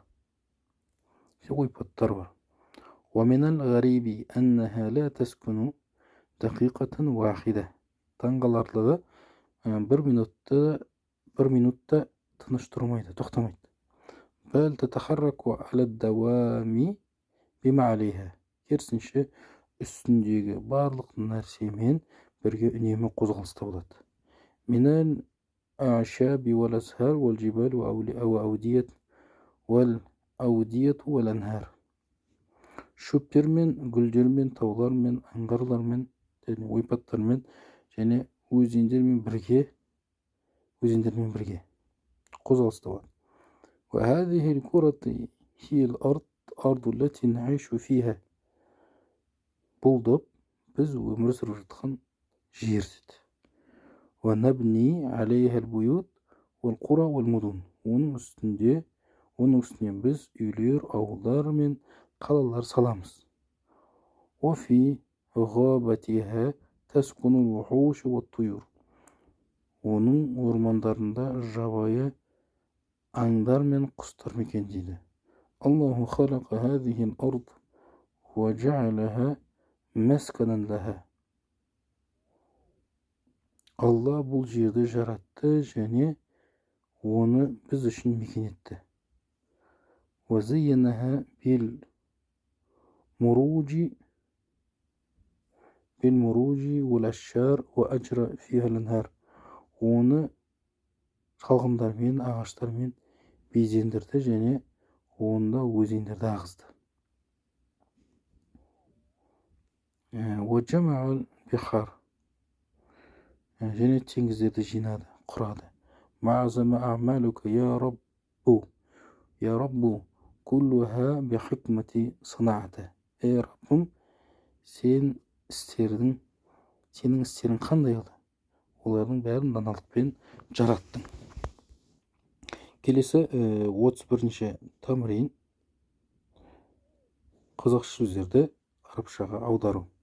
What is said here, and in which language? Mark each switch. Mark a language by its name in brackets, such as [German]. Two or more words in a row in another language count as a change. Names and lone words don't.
[Kazakh] ойпаттар бар. [Arabic] ومن الغريب أنها لا تسكن دقيقة واحدة. [Kazakh] Таңғаларлығы бір минутта тыныш тұрмайды, тоқтамайды. [Arabic] بل تتحرك على الدوام بما عليها. [Kazakh] Керісінше үстіндегі барлық нәрсемен бірге үнемі қозғалыста болады. [Arabic] من الأعشاب والأزهار والجبال والأودية والأنهار. [Kazakh] Шөптермен, гүлдермен, таулармен, аңғарлармен, ойпаттармен және өзендермен бірге қозғалыста болады. [Arabic] وهذه الكرة هي الأرض التي نعيش فيها. [Kazakh] Бұл доп біз өмір сүріп жатқан жер деді. [Arabic] ونبني عليها البيوت والقرى والمدن. [Kazakh] Оның үстіне біз үйлер, ауылдар мен қалалар саламыз. [Arabic] وفي غابتها تسكن الوحوش والطيور. [Kazakh] Оның ормандарында жабайы аңдар мен құстар мекендейді. [Arabic] الله خلق هذه الأرض وجعلها مسكنا لها. [Kazakh] Алла бұл жерді жаратты және оны біз үшін мекен етті. [Arabic] وزينها بالمروج والأشجار وأجرى فيها الأنهار. [Kazakh] Оны шалғындармен, ағаштармен безендірді және онда өзендерді ағызды. [Arabic] وجمع البحار. [Kazakh] және теңіздерді жинады, құрады. [Arabic] معظم أعمالك يا رب كلها بحكمة صنعته. [Kazakh] Ey Rabbim, сенің істерің қандай еді? Олардың бәрін даналықпен жараттың. Келесі 31-ші тамрин. Қазақша сөздерді арабшаға аудару.